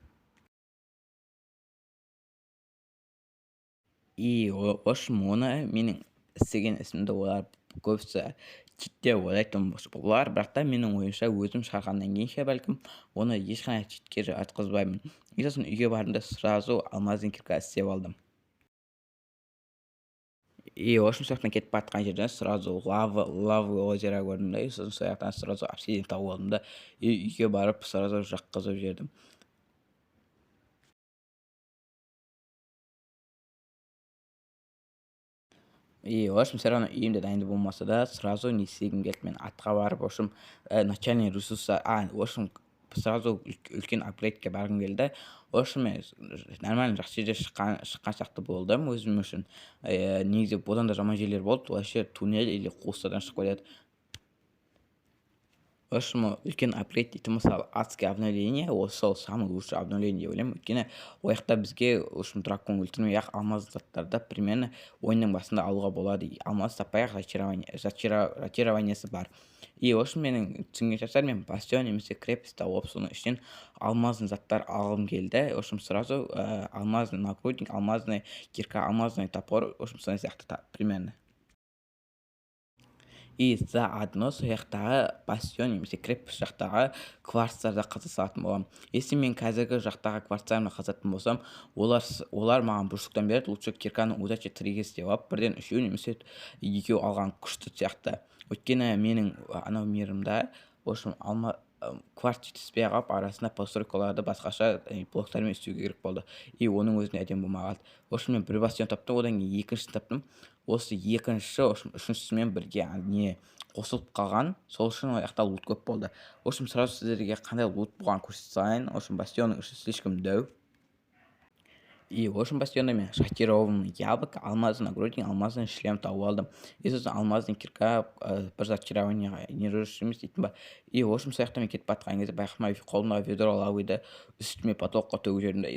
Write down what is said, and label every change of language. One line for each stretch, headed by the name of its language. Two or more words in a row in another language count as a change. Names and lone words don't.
Russian: В общем,
Kazakh: оны менің істеген ісімді олар көбісі чит деп ойлайтын болар, бірақ та менің ойымша өзім шығарғаннан кейін ше бәлкім оны ешқандай читке жатқызбаймын. Сосын үйге бардым да сразу алмаздың кирка істеп алдым.
Russian: В общем,
Kazakh: сол жақтан кетіп бара жерден сразу
Russian: лавы озеро
Kazakh: көрдім да, сосын сол жақтан сразу обсидиан тауып алдым да, үйге барып сразу жаққызып жібердім.
Russian: В общем, все равно
Kazakh: үйімде дайында болмаса да, сразу не істегім келді. Мен атқа барып,
Russian: в общем, начальный ресурсы, в общем, сразу
Kazakh: үлкен апгрейдке барғым келді.
Russian: В общем,
Kazakh: мен нормально жақсы жерде шыққан сияқты болдым өзім үшін. Негізі одан да жаман жерлер болды,
Russian: вообще туннель или
Kazakh: қуыстардан шығып кетеді.
Russian: В общем,
Kazakh: үлкен апгрейд дейтін мысалы
Russian: адский обновление,
Kazakh: сол
Russian: самый лучший обновление
Kazakh: деп ойлаймын. Өйткені ол жақта бізге
Russian: в общем
Kazakh: дракон өлтірмей ақ алмаз заттарды примерно ойынның басында алуға болады. Алмаз таппай ақ зачарованиясы бар.
Russian: В общем,
Kazakh: менің түсінген шарттар, мен бастион немесе крепость тауып соның ішінен алмаздың заттар алғым келді.
Russian: В общем, сразу алмазный нагрудник, алмазный кирка, алмазный топор, в общем,
Kazakh: соны сияқты примерно. Заодно сол жақтағы бастион немесе крепость жақтағы кварцтарды қаза салатын боламын. Если мен қазіргі жақтағы кварцтарымды қазатын болсам, олар маған бұршықтан береді, лучше кирканы удача 3-ге істеп алып, бірден 3 немесе 2 алған күшті сияқты. Өйткені менің анау мирымда,
Russian: в общем,
Kazakh: кварц жетіспей қалып, арасында постройкаларды басқаша блоктармен істеуге керек болды. Оның өзіне әдемі болмаған.
Russian: В общем,
Kazakh: мен бір бастион таптым, одан кейін екіншісін таптым. Осы екінші, үшіншісімен бірге не қосылып қалған, сол үшін ол жақта лут көп болды.
Russian: В общем, сразу
Kazakh: сіздерге қандай лут болған көрсете салайын.
Russian: В общем,
Kazakh: бастионның іші слишком дәу.
Russian: В общем,
Kazakh: бастионда мен
Russian: шокированный яблоко, алмазный нагрудник, алмазный шлем
Kazakh: тауып алдым. Сосын
Russian: алмазный кирка,
Kazakh: бір зачарованияға нервирующий емес дейтін ба.
Russian: В общем,
Kazakh: сол жақтан мен кетіп бара жатқан кезде байқамай қолымдағы ведро лавыйды үстіме потокқа төгіп жібердім.